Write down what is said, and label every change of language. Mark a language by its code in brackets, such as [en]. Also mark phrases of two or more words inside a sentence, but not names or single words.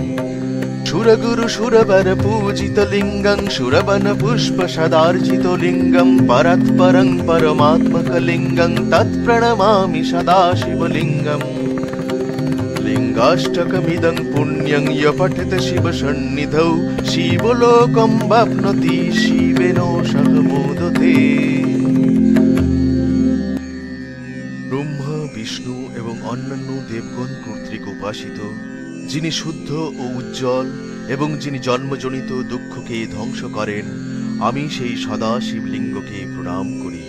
[sa] सुरगुरुसुरवरपूजितलिङ्गं सुरवनपुष्पसदार्चितलिङ्गं परात्परं परमात्मकलिङ्गं तत्प्रणमामि सदाशिवलिङ्गम्। लिङ्गाष्टकमिदं पुण्यं य पठेत शिवसन्निधौ शिवलोकं वाप्नोति शिवेन सह मोदते। [bn] ব্রহ্মা, বিষ্ণু এবং অন্যান্য দেবগণ কর্তৃক উপাসিত, যিনি শুদ্ধ ও উজ্জ্বল এবং যিনি জন্মজনিত দুঃখকে ধ্বংস করেন আমি সেই সদা শিবলিঙ্গকে প্রণাম করি।